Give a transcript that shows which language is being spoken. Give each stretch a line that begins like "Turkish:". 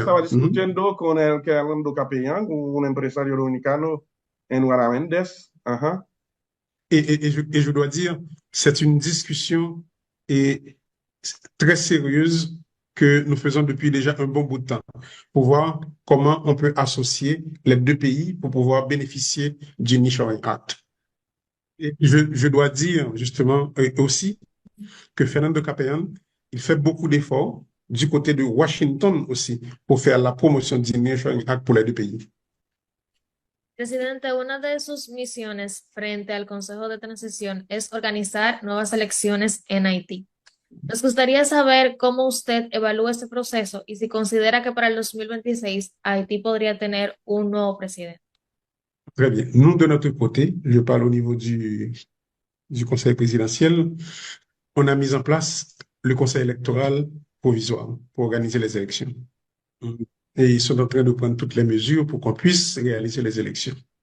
Spanish: Estaba discutiendo con el Fernando Capellán, un empresario dominicano en Guaraméndez. Ajá.
French: Et je dois dire, c'est une discussion très sérieuse que nous faisons depuis déjà un bon bout de temps pour voir comment on peut associer les deux pays pour pouvoir bénéficier du Nearshoring Act. Et je dois dire justement aussi que Fernando Capellán, il fait beaucoup d'efforts du côté de Washington aussi pour faire la promotion du Nearshoring Act pour les deux pays.
Spanish: Presidente, una de sus misiones frente al Consejo de Transición es organizar nuevas elecciones en Haití. Nos gustaría saber cómo usted evalúa este proceso y si considera que para el 2026 Haití podría tener un nuevo presidente.
French: Très bien. Nous, de notre côté, je parle au niveau du Conseil présidentiel, on a mis en place le Conseil électoral provisoire pour organiser les élections. Et ils sont en train de prendre toutes les mesures pour qu'on puisse réaliser les élections.